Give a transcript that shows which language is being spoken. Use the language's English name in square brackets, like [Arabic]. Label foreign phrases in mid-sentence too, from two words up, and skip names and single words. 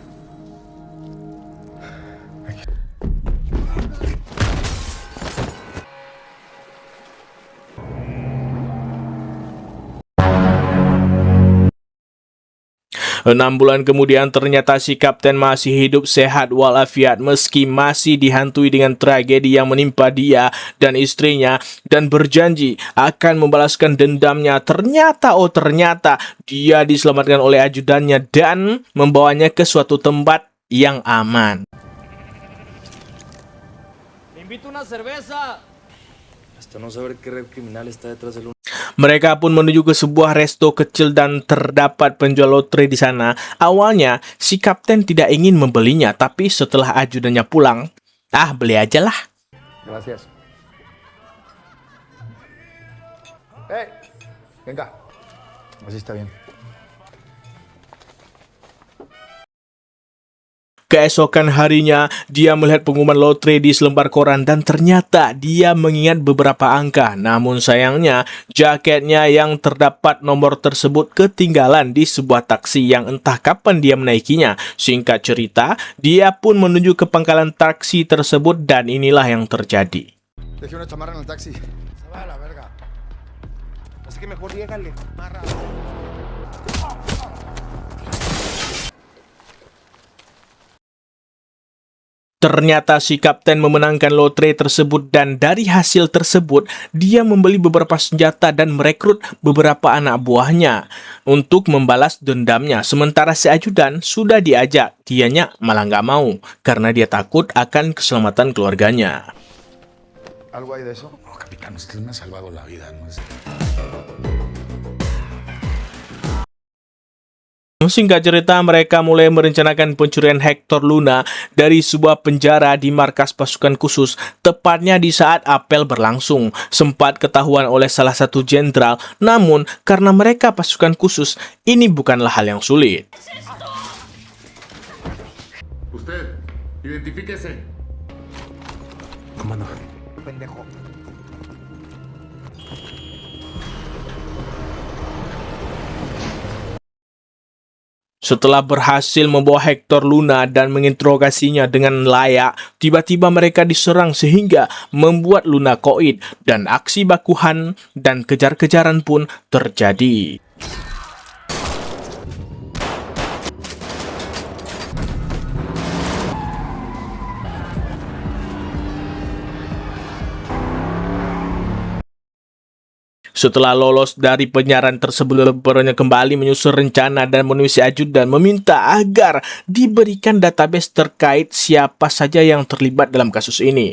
[Indonesian] Enam bulan kemudian ternyata si kapten masih hidup sehat walafiat meski masih dihantui dengan tragedi yang menimpa dia dan istrinya, dan berjanji akan membalaskan dendamnya. Ternyata dia diselamatkan oleh ajudannya dan membawanya ke suatu tempat yang aman. [Spanish] Me invito una cerveza. Hasta no saber qué red criminal está detrás del... [Indonesian] Mereka pun menuju ke sebuah resto kecil dan terdapat penjual lotre di sana. Awalnya, si kapten tidak ingin membelinya, tapi setelah ajudannya pulang, beli aja lah. [Spanish] Gracias. Venga. Así está bien. [Indonesian] Keesokan harinya, dia melihat pengumuman lotre di selembar koran dan ternyata dia mengingat beberapa angka. Namun sayangnya, jaketnya yang terdapat nomor tersebut ketinggalan di sebuah taksi yang entah kapan dia menaikinya. Singkat cerita, dia pun menuju ke pangkalan taksi tersebut dan inilah yang terjadi. [Spanish] Dejé una chamarra en el taxi. Se va a la verga. Así que mejor llégale. Marra. [Indonesian] Ternyata si kapten memenangkan lotre tersebut dan dari hasil tersebut dia membeli beberapa senjata dan merekrut beberapa anak buahnya untuk membalas dendamnya. Sementara si ajudan sudah diajak, dianya malah nggak mau karena dia takut akan keselamatan keluarganya. [Spanish] ¿Algo hay de eso? No, capitán, usted me ha salvado la vida, ¿no? [Indonesian] Singkat cerita, mereka mulai merencanakan pencurian Hector Luna dari sebuah penjara di markas pasukan khusus, tepatnya di saat apel berlangsung. Sempat ketahuan oleh salah satu jenderal, namun karena mereka pasukan khusus, ini bukanlah hal yang sulit. [Spanish] Usted, identifíquese. Comando. Pendejo. [Indonesian] Setelah berhasil membawa Hector Luna dan menginterogasinya dengan layak, tiba-tiba mereka diserang sehingga membuat Luna koid dan aksi bakuhan dan kejar-kejaran pun terjadi. Setelah lolos dari penyiaran tersebut, Lebaronnya kembali menyusun rencana dan menulis si ajudan meminta agar diberikan database terkait siapa saja yang terlibat dalam kasus ini.